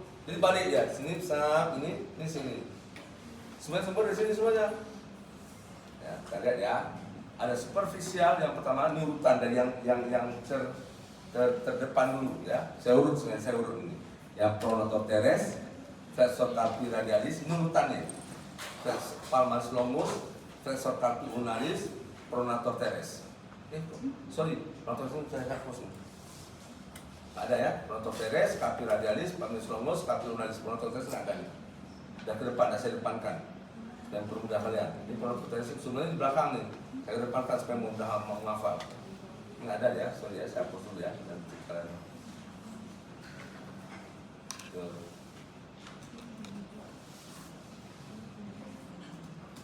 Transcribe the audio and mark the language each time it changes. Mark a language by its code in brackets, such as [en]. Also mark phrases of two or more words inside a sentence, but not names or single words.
[id] Jadi balik ya, sini besar, ini sini. Semuanya sumber dari sini semuanya. Ya, kita lihat ya. Ada superficial yang pertama ini urutan dari yang terdepan dulu ya. Saya urut ini. [la] Yang pronator teres, flexor carpi radialis, [id] ini urutannya. [la] Palmaris longus, flexor carpi ulnaris, pronator teres. Pronator teres [id] saya hapus nih. Ada ya, [la] pronator teres, carpi radialis, palmaris longus, carpi ulnaris, pronator teres [id] nggak ada nih. Dan ke depan, saya depankan. Dan permudah kalian. Ini [la] pronator teres [id] sebenarnya di belakang nih. Saya depankan supaya mudah menghafal. Nggak ada ya, sorry ya, saya hapus dulu ya. Nanti kalian. Tuh.